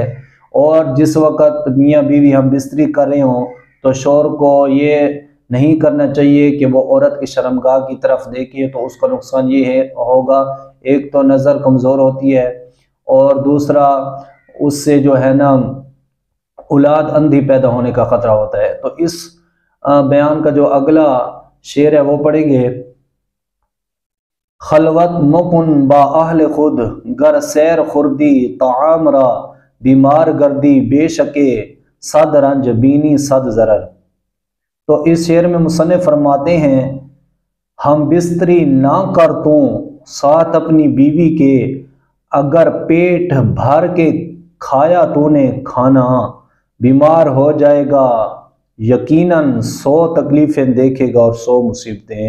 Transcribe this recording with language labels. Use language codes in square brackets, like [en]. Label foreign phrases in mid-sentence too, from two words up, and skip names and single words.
[ur] اور جس وقت میاں بیوی ہم بستری کر رہے ہوں تو شوہر کو یہ نہیں کرنا چاہیے کہ وہ عورت کی شرمگاہ کی طرف دیکھے، تو اس کا نقصان یہ ہوگا، ایک تو نظر کمزور ہوتی ہے اور دوسرا اس سے جو ہے نا اولاد اندھی پیدا ہونے کا خطرہ ہوتا ہے۔ تو اس بیان کا جو اگلا شعر ہے وہ پڑھیں گے۔ [fa] خلوت مکن با اہل خود گر سیر خوردی طعام را، بیمار گردی بے شکے صد رنج بینی صد ضرر۔ [ur] تو اس شعر میں مصنف فرماتے ہیں ہم بستری نہ کر تو ساتھ اپنی بیوی کے، اگر پیٹ بھر کے کھایا تو نے کھانا، بیمار ہو جائے گا یقیناً 100 تکلیفیں دیکھے گا اور 100 مصیبتیں۔